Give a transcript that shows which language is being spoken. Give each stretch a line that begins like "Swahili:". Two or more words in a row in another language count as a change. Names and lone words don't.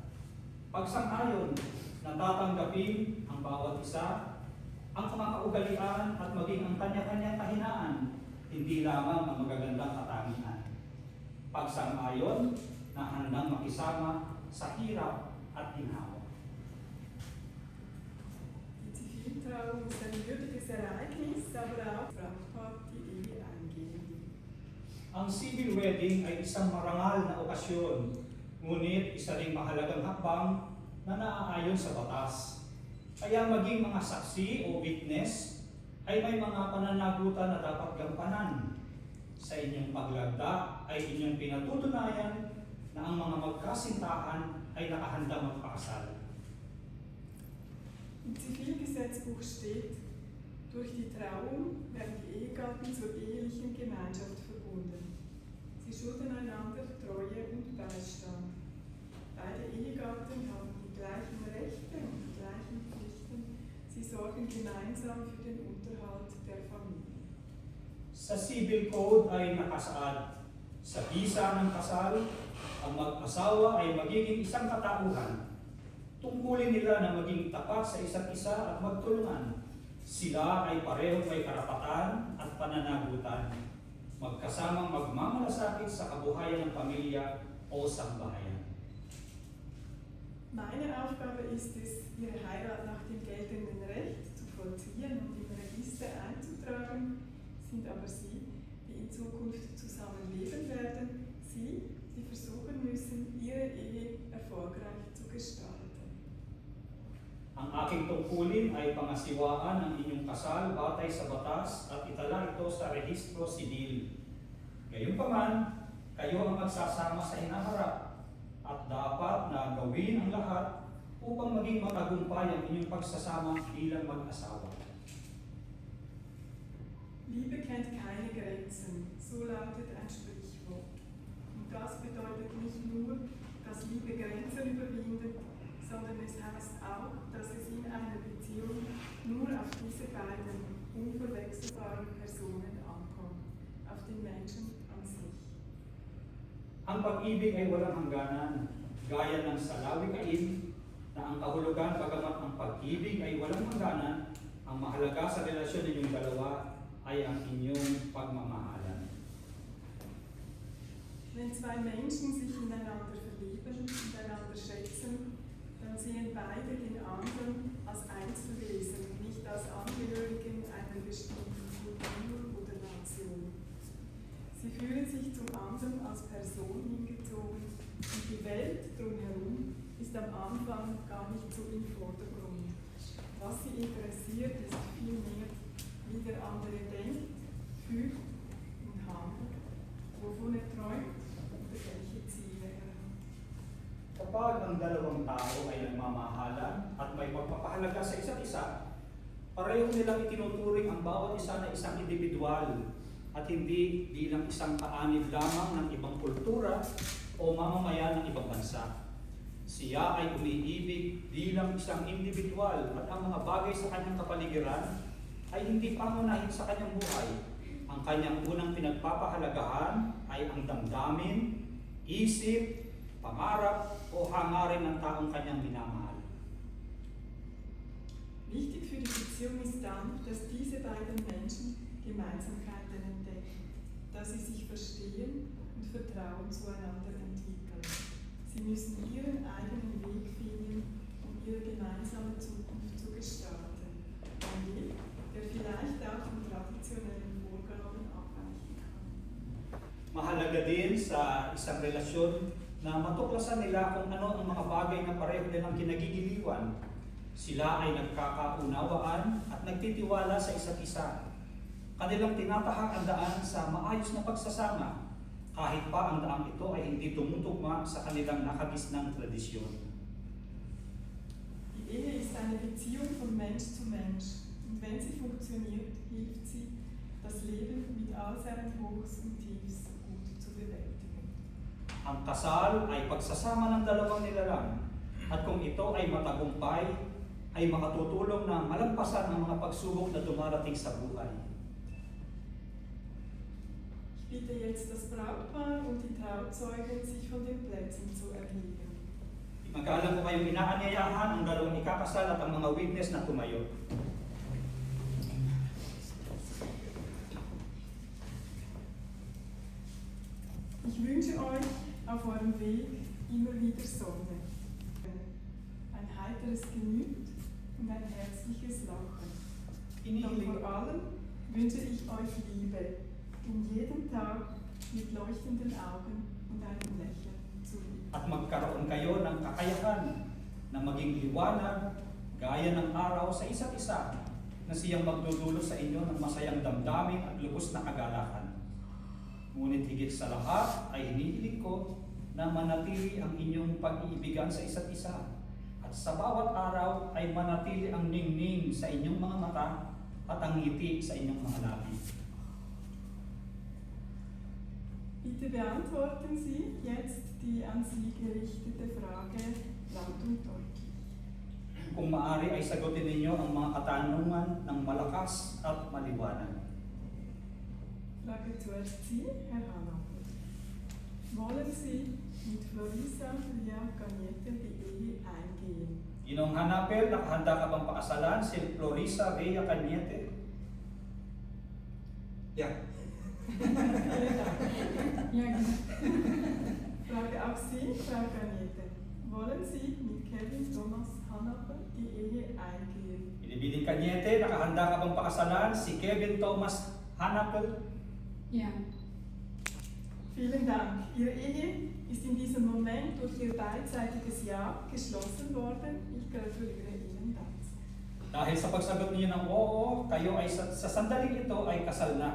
Filipino: Pagsang-ayon na tatanggapin ang bawat isa, ang kamakaugalian at maging ang kanya-kanyang kahinaan, hindi lamang ang magagandang katangian. Pagsang-ayon na handang makisama sa hirap at ginhawa.
German: Die Ziviltrauung ist ein würdiges Ereignis, aber auch Brautpaar die Ehe eingehen.
Filipino: Ang
English: civil wedding
Filipino: ay isang marangal na okasyon, ngunit isa ring mahalagang hakbang na naaayon sa batas. Kaya maging mga saksi o witness ay may mga pananagutan na dapat gampanan. Sa inyong paglagda ay inyong pinatutunayan na ang mga magkasintahan ay nakahanda magpakasal.
German: Im Zivilgesetzbuch steht, durch die Trauung werden die Ehegatten zur ehelichen Gemeinschaft verbunden. Sie schulden einander Treue und Beistand. Beide Ehegatten haben die gleichen Rechte und die gleichen Pflichten. Sie sorgen gemeinsam für den Unterhalt der Familie.
Filipino: Sa Civil Code ay nakasaad, sa bisa ng kasal, ang mag-asawa ay magiging isang katauhan. Tungkulin nila na maging tapat sa isa't isa at magtulungan. Sila ay parehong may karapatan at pananagutan, magkasamang magmamalasakit sa kabuhayan ng pamilya o sambahayan.
German: Meine Aufgabe ist es, Ihre Heirat nach dem geltenden Recht zu vollziehen und im Register einzutragen, sind aber Sie, die in Zukunft zusammenleben werden, Sie versuchen müssen, Ihre Ehe erfolgreich zu gestalten.
Filipino: Ang aking tungkulin ay pangasiwaan ang inyong kasal batay sa batas at itala ito sa rehistro sibil. Gayunpaman, kayo ang magsasama sa hinaharap at dapat na gawin ang lahat upang maging matagumpay ang inyong pagsasama bilang mag-asawa.
German: Liebe kennt keine Grenzen, so lautet ein Sprichwort. Und das bedeutet nicht nur, dass Liebe Grenzen überwindet, sondern es heißt auch, dass es in einer Beziehung nur auf diese beiden unverwechselbaren Personen ankommt, auf den Menschen an sich.
Filipino: Ang pag-ibig ay walang hangganan, gaya ng sa lawikain na ang kahulugan bagamat ang pag-ibig ay walang hangganan, ang mahalaga sa relasyon ninyong dalawa ay ang inyong pagmamahalan.
German: Wenn zwei Menschen sich ineinander verlieben und einander schätzen, dann sehen beide den anderen als Einzelwesen, nicht als Angehörigen einer bestimmten Kultur oder Nation. Sie fühlen sich zum anderen als Person hingezogen und die Welt am Anfang gar nicht so im Vordergrund. Was sie interessiert, ist vielmehr, wie der andere denkt, fühlt und handelt, wovon er träumt oder welche Ziele er hat.
Filipino: Kapag ang dalawang tao ay nagmamahalan at may pagpapahalaga sa isa't isa, pareho nilang itinuturing ang bawat isa na isang individual at hindi bilang isang kaanib lamang ng ibang kultura o mamamayan ng ibang bansa. Siya ay umiibig bilang isang individual at ang mga bagay sa kanyang kapaligiran ay hindi pangunahin sa kanyang buhay. Ang kanyang unang pinagpapahalagahan ay ang damdamin, isip, pangarap o hangarin ng taong kanyang minamahal.
German: Wichtig für die Beziehung ist dann, dass diese beiden Menschen Gemeinsamkeiten entdecken, dass sie sich verstehen und Vertrauen zueinander entwickeln. Sie müssen ihren eigenen Weg finden, um ihre gemeinsame Zukunft zu gestalten. Ein Weg, der vielleicht auch von traditionellen Vorgaben abweichen kann.
Filipino: Mahalaga din sa isang relasyon na matuklasan nila kung ano ang mga bagay na pareho nilang kinagigiliwan. Sila ay nagkakaunawaan at nagtitiwala sa isa't isa. Kanilang tinatahak ang daan sa maayos na pagsasama, kahit pa ang daang ito ay hindi tumutugma sa kanilang nakagisnang tradisyon.
German: Die Ehe ist eine Beziehung von Mensch zu Mensch und wenn sie funktioniert, hilft sie, das Leben mit all seinen Hochs und Tiefs gut zu bewältigen.
Filipino: Ang kasal ay pagsasama ng dalawang nilalang at kung ito ay matagumpay, ay makatutulong na malampasan ang mga pagsubok na dumarating sa buhay.
German: Ich bitte jetzt das Brautpaar und die Trauzeugen, sich von den Plätzen zu erheben.
Filipino: Magkaalam ko kayong inaanyayahan ang dalawang ikakasal at ang mga witness na tumayo.
German: Ich wünsche euch auf eurem Weg immer wieder Sonne, ein heiteres Gemüt und ein herzliches Lachen. Doch vor allem wünsche ich euch Liebe, in jedem Tag mit leuchtenden Augen und einem Lächeln zu lieben.
Filipino: At magkaroon kayo ng kakayahan na maging liwanag gaya ng araw sa isa't isa na siyang magdudulot sa inyo ng masayang damdamin at lubos na kagalakan. Ngunit higit sa lahat ay hinihiling ko na manatili ang inyong pag-iibigan sa isa't isa at sa bawat araw ay manatili ang ningning sa inyong mga mata at ang ngiti sa inyong mga labi.
German: Bitte beantworten Sie jetzt die an Sie gerichtete Frage laut und deutlich.
Filipino: Kung maaari ay sagutin ninyo ang mga katanungan ng malakas at maliwanag.
German: Frage zuerst Sie, Herr Hanaper. Wollen Sie mit Florisa Ria Cañete die Ehe eingehen?
Filipino: Ginong Hanapel, nakahanda ka bang pakasalan si Florisa Ria Cañete?
German: Ja. Ja, genau. Frage auch Sie, Frau Cañete. Wollen Sie mit Kevin Thomas Hanaper die Ehe eingehen?
Filipino: Binibining Cañete, nakahanda ka bang pakasalan si Kevin Thomas Hanapel?
German: Ja. Vielen Dank. Ihre Ehe ist in diesem Moment durch Ihr beidseitiges Ja geschlossen worden. Ich gratuliere Ihnen dazu.
Filipino: Dahil sa pagsagot niyo ng oo, kayo ay sa sandaling ito ay kasal na.